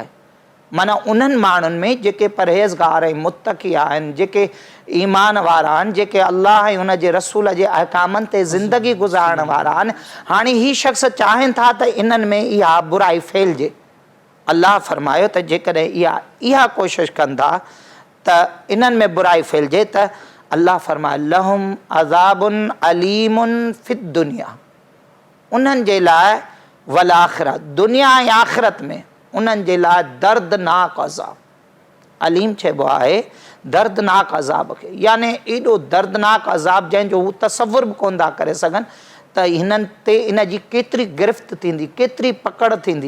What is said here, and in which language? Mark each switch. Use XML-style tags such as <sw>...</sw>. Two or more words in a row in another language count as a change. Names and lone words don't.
<sd>माना उन्हनि माण्हुनि में जेके परहेज़गार ऐं मुत्तक़ी आहिनि, जेके ईमान वारा आहिनि, जेके अल्लाह ऐं उन जे रसूल जे अहकामनि ते ज़िंदगी गुज़ारण वारा आहिनि, हाणे ही शख़्स चाहिनि था त इन्हनि में इहा बुराई फैलिजे। अल्लाह फरमायो त जेकॾहिं इहा कोशिशि कनि था त इन्हनि में बुराई फैलिजे त अल्लाह फरमाए</sd> <ar>لهم عذاب أليم في الدنيا,</ar> <sd>उन्हनि जे लाइ</sd> <ar>والآخرة,</ar> <sd>दुनिया ऐं आख़िरत में उन्हनि जे लाइ दर्दनाक अज़ाब। अलीम चइबो आहे दर्दनाक अज़ाब खे, यानी एॾो दर्दनाक अज़ाब जंहिंजो हू तसवुर बि कोन था करे सघनि। त त हिननि ते इन जी केतिरी गिरफ़्त थींदी, केतिरी पकड़ थींदी।</sd>